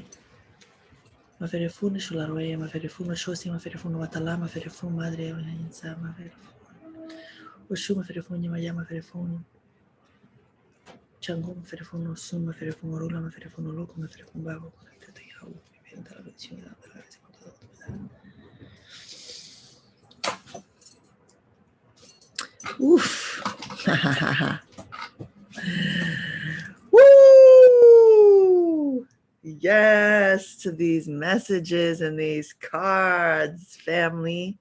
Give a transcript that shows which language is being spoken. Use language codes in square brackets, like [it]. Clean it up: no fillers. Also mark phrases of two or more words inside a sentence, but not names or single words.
[luq] Maferefun Shularoye, Maferefun Shosi, Maferefun Watala, Maferefun Madre Oyansa, Maferefun. Oshu, Maferefun Yamaya, Maferefun. Chango, Maferefun Osum, Maferefun Orula, Maferefun Oloco, Maferefun Babo, Tetayau, [es] Viventa la bendición de la gracia con toda autoridad. Oof. Woo! [en] Yes to these messages and these cards, family.